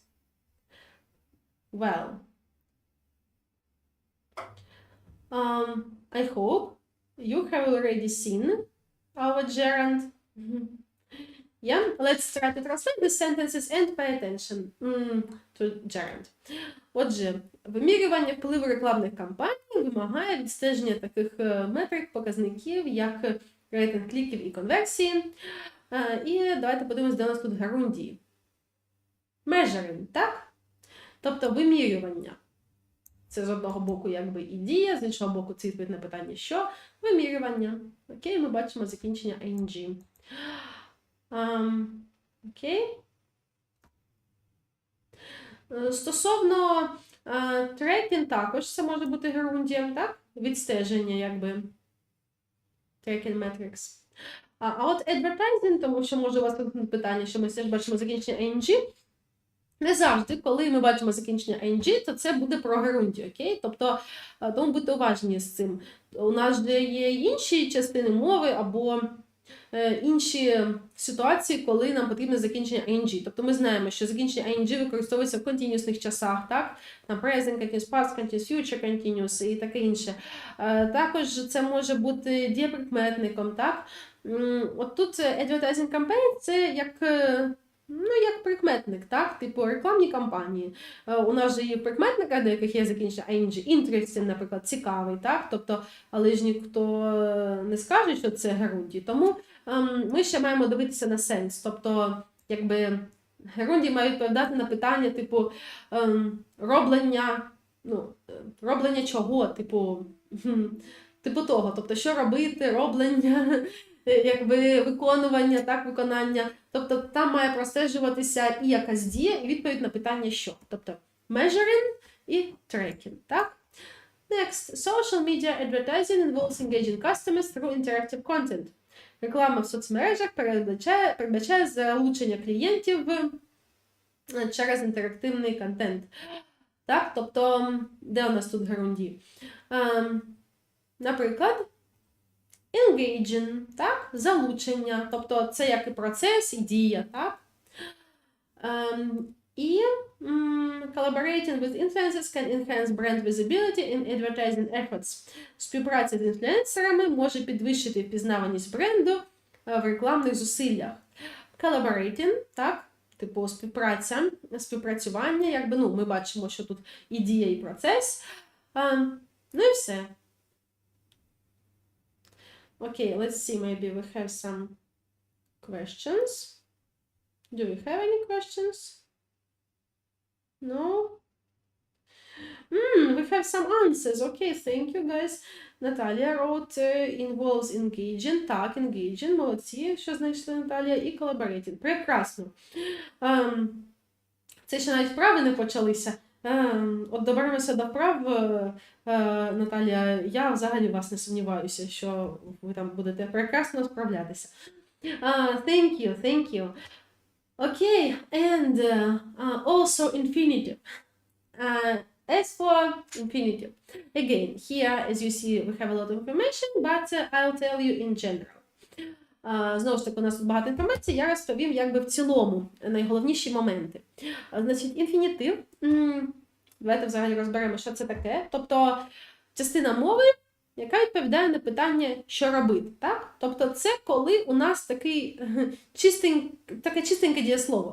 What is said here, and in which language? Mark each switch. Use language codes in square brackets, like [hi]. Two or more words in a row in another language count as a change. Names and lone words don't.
[en] Well, I hope you have already seen our gerund. Yeah, let's try to translate the sentences and pay attention to gerund. [uk] Отже, вимірювання впливу рекламних кампаній вимагає відстеження таких метрик, показників, як рейтинг кліків і конверсії. І давайте подивимось, де у нас тут герундії. Measuring, так? Тобто вимірювання. Це з одного боку якби і дія, з іншого боку це відповідь на питання що? Вимірювання. Окей, ми бачимо закінчення ing. Окей. Стосовно tracking, також це може бути герундієм, так? Відстеження, якби. [en] Tracking metrics. [uk] А от advertising, тому що може у вас тут питання, що ми все ж бачимо закінчення ing. Не завжди, коли ми бачимо закінчення ing, то це буде про герундію, окей? Тобто, тому будьте уважні з цим. У нас же є інші частини мови або інші ситуації, коли нам потрібне закінчення ing. Тобто ми знаємо, що закінчення ing використовується в континуусних часах, так? Там [en] present continuous, past continuous, future continuous [uk] і таке інше. Також це може бути дієприкметником, так? От тут [en] advertising campaign – [uk] це як прикметник, так? Типу рекламні кампанії. У нас же є прикметника, до яких є закінчення ing. Interesting, наприклад, цікавий, так? Тобто, але ж ніхто не скаже, що це герундії. Тому ми ще маємо дивитися на сенс. Тобто, якби герундії мають відповідати на питання, типу, роблення чого, типу того. Тобто, що робити, роблення, якби виконування, так, виконання. Тобто там має простежуватися і якась дія, і відповідь на питання що. Тобто measuring і tracking, так? [en] Next, social media advertising involves engaging customers through interactive content. [uk] Реклама в соцмережах передбачає залучення клієнтів через інтерактивний контент. Так? Тобто, де у нас тут герунді? Наприклад, engaging, так? Залучення, тобто це як і процес, і дія, так? [en] І collaborating with influencers can enhance brand visibility in advertising efforts. [uk] Співпраця з інфлюенсерами може підвищити впізнаваність бренду в рекламних зусиллях. Collaborating, так? Типу співпрацювання, якби, ми бачимо, що тут і дія, і процес. Ну і все. [en] Okay, let's see, maybe we have some questions. Do we have any questions? No? We have some answers. Okay, thank you, guys. Наталія wrote involves engaging. [uk] Так, engaging, молодці, що знайшли Наталія, і collaborating. Прекрасно. Це ще навіть вправи не почалися. От доберемося до вправ, Наталія, я взагалі вас не сумніваюся, що ви там будете прекрасно справлятися. [en] Thank you. Okay, and also infinitive. As for infinitive, again, here, as you see, we have a lot of information, but I'll tell you in general. [uk] Знову ж таки, у нас тут багато інформації, я розповім якби в цілому найголовніші моменти. Значить, інфінітив, давайте взагалі розберемо, що це таке. Тобто, частина мови, яка відповідає на питання, що робити, так? Тобто, це коли у нас таке чистеньке дієслово.